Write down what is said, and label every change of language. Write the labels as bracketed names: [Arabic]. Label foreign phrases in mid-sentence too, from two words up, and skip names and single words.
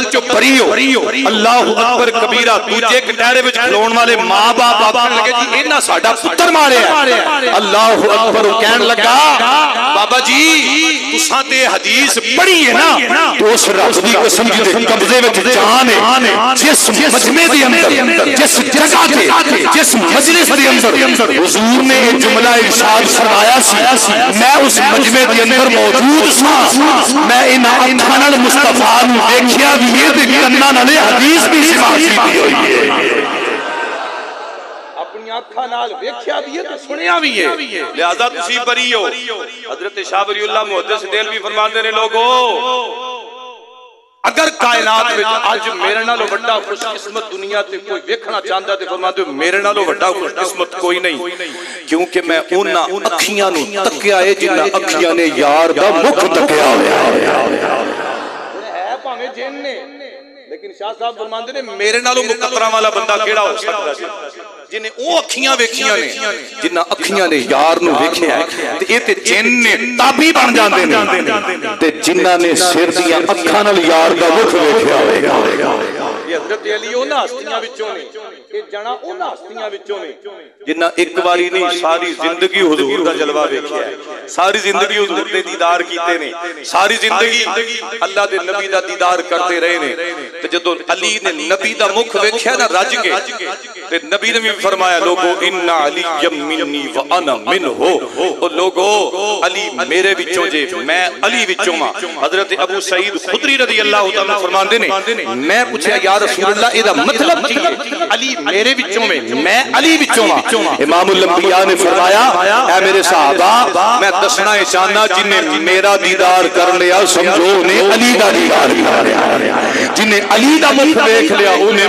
[Punjabi] چوں بری ہو [Arabic] اللہ اکبر کبیرہ [Punjabi] دوجے کٹہرے وچ کھلون والے ماں باپ آکھن لگے جی انہاں ساڈا پتر ماریا ہے [Arabic] اللہ اکبر [Punjabi] کہن لگا بابا جی تساں تے حدیث پڑھی ہے نا تو اس رب دی قسم دے قبضے وچ جان ہے جس مجمع دے اندر جس جگہ تے جس مجلس دے اندر حضور نے یہ جملہ ارشاد فرمایا سی میں اس مجمع دے اندر موجود سا میں انہاں اکھاں نال مصطفیٰ نو ویکھیا بھی ہے تے کناں نال حدیث بھی سماعت کیتی ہوئی ہے اپنی اکھاں نال ویکھیا بھی ہے تے سنیا بھی ہے لہذا تسی بری ہو حضرت شاہ ولی اللہ محدث دہلوی فرماندے نے لوگو اگر کائنات میں آج میرے نالو بڑا خوش قسمت دنیا تے کوئی ویکھنا چاہتا تے فرماتے ہو میرے نالو بڑا خوش قسمت کوئی نہیں کیونکہ میں انہاں اکھیاں نو تکیا ہے جنہاں اکھیاں نے یار دا مکھ تکیا ہے پاویں جن نے لیکن شاہ صاحب فرماندے نے میرے نالو مقدرہ والا بندہ کیڑا ہو سکتا ہے جنہیں او اکھیاں ویکھیاں نے جنہاں اکھیاں نے یار نو ویکھیا ہے تے اے تے جن نے تابی بن جاندے نے تے جنہاں نے سر دیاں اکھاں نال یار دا مکھ ویکھیا ہوئے گا یہ حضرت علی انہاں ہستیاں وچوں نے کہ جنا انہاں ہستیاں وچوں نے جنہاں ایک واری نہیں ساری زندگی حضور دا جلوہ ویکھیا ہے ساری زندگی حضور دے دیدار کیتے نے ساری زندگی اللہ دے نبی دا دیدار کرتے رہے نے تے جدوں علی نے نبی دا مکھ ویکھیا نا رج کے تے نبی نے فرمایا لوگو [Arabic] ان علی منی وانا منہ [Punjabi] او لوگو علی میرے وچوں جے میں علی وچوں ماں حضرت ابو سعید خدری رضی اللہ تعالیٰ فرماندے نے میں پوچھا [Arabic] یا رسول اللہ [Punjabi] اے دا مطلب کی ہے علی میرے وچوں میں علی وچوں ماں امام الانبیاء نے فرمایا اے میرے صحابہ میں دسنا چاہنا جنہیں میرا دیدار کر لیا سمجھو انہیں علی دا دیدار کر لیا جنہیں علی دا مکھ دیکھ لیا انہیں